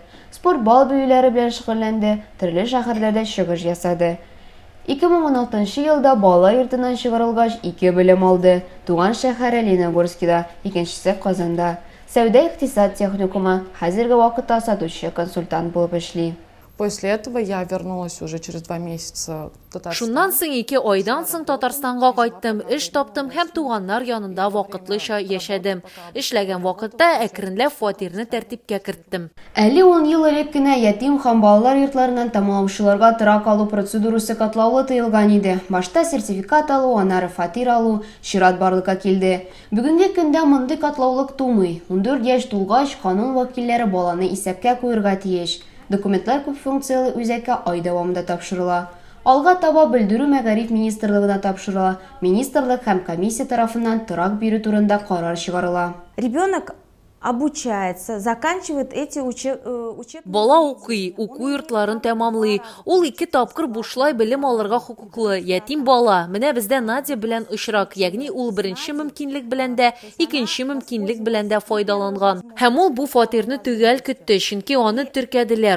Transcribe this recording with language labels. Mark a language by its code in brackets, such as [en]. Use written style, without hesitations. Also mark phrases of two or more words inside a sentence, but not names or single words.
[tt] Спорт бал бөйләре белән шөгыльләнде, төрле шәһәрләрдә чыгыш ясады. 2016 елда балалар йортыннан чыгарылгач 2 белем алды. Туган шәһәре Леногорскида, икенчесе Казанда. Сәүдә-икътисад техникумы, хәзерге вакытта сатучы консультант булып эшли. [ru] После этого я вернулась уже через 2 месяца в Татарстан. [tt] Шуннан соң 2 айдан соң Татарстанга кайттым, эш таптым һәм туганнар янында вакытлыча яшәдем. Эшләгән вакытта әкренләп фатирны тәртипкә керттем. Әле 10 ел элек кенә ятим һәм балалар йортларынан тамамлаучыларга торак алу процедурасы катлаулы тыелган иде. Башта сертификат алу, аннары фатир алу чират барлыкка килде. Бүгенге көндә мондый катлаулык тумый. 14 яшь тулгач, канун вәкилләре баланы исәпкә куярга тиеш. Документлар күп функциялы үзәккә ай дәвамында тапшырыла. Алга таба белдерү мәгариф министрлыгына тапшырыла. Министрлык һәм комиссия тарафыннан торак бирү турында карар чыгарыла. [ru] Ребенок обучается, заканчивает эти учебные... [tt] Бала укый, уку йортларын тәмамлый. Ул 2 тапкыр бушлай белем алырга хукуклы. Ятим бала. Менә бездә Надя белән очрак, ягъни ул беренче мөмкинлек белән дә, икенче мөмкинлек белән дә файдаланган. Һәм ул бу фатирны төгәл көтте, чөнки аны теркәделәр.